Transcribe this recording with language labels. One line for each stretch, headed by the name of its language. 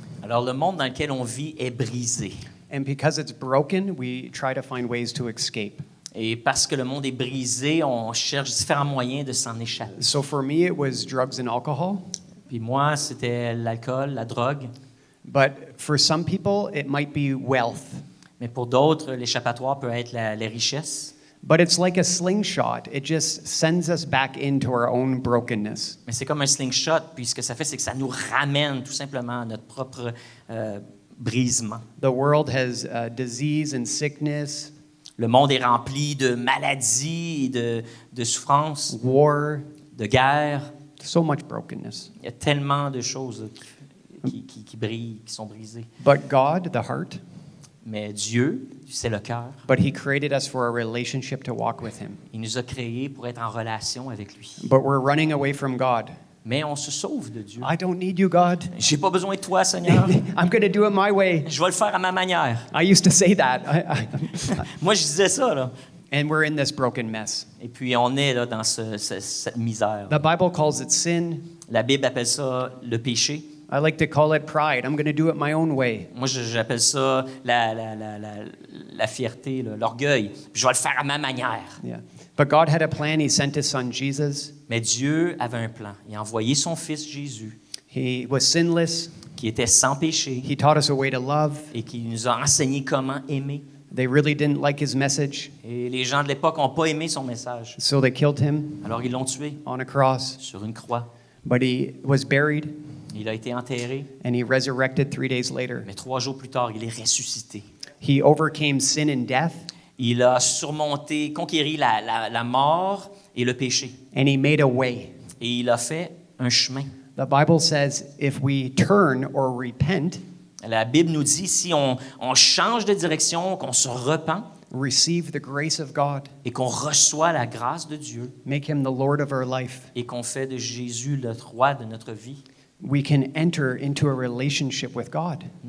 French: Alors, le monde dans lequel on vit est brisé.
English: and because it's broken, we try to find ways to escape.
French: Et parce que le monde est brisé, on cherche différents moyens de s'en échapper.
English: So for me, it was drugs and alcohol.
French: Puis moi, c'était l'alcool, la drogue.
English: But for some people, it might be wealth.
French: Mais pour d'autres, l'échappatoire peut être les richesses.
English: But it's like a slingshot. It just sends us back into our own brokenness.
French: Mais c'est comme un slingshot, puis ce que ça fait, c'est que ça nous ramène tout simplement à notre propre brisement.
English: The world has disease and sickness,
French: Le monde est rempli de maladies et de souffrances,
English: war,
French: de guerres.
English: so much brokenness.
French: Il y a tellement de choses qui brillent, qui sont brisées.
English: But God, the heart,
French: Mais Dieu, c'est le cœur.
English: but He created us for a relationship to walk with Him.
French: Il nous a créés pour être en relation avec lui.
English: But we're running away from God.
French: Mais on se sauve de Dieu.
English: I don't need you, God.
French: J'ai pas besoin de toi, Seigneur.
English: I'm going to do it my way.
French: Je vais le faire à ma manière.
English: I used to say that.
French: Moi, je disais ça, là.
English: And we're in this broken mess.
French: Et puis, on est là dans cette misère.
English: The Bible calls it sin.
French: La Bible appelle ça le péché.
English: I like to call it pride. I'm going to do it my own way.
French: Moi, j'appelle ça la fierté, là, l'orgueil. Je vais le faire à ma manière.
English: Yeah. But God had a plan. He sent his son Jesus.
French: Mais Dieu avait un plan. Il a envoyé son fils Jésus,
English: He was sinless.
French: qui était sans péché
English: He taught us a way to love.
French: et qui nous a enseigné comment aimer.
English: They really didn't like his message,
French: Et les gens de l'époque n'ont pas aimé son message.
English: so they killed him
French: Alors, ils l'ont tué
English: on a cross.
French: sur une croix.
English: But he was buried
French: Il a été enterré,
English: and he resurrected 3 days later.
French: mais 3 jours plus tard, il est ressuscité.
English: He overcame sin and death,
French: Il a surmonté, conquéri la mort et le péché.
English: and he made a way.
French: Et il a fait un chemin.
English: The Bible says if we turn or repent,
French: La Bible nous dit, si on change de direction, qu'on se repent
English: receive the grace of God,
French: et qu'on reçoit la grâce de Dieu
English: make him the Lord of our life,
French: et qu'on fait de Jésus le roi de notre vie,
English: we can enter into a relationship with God.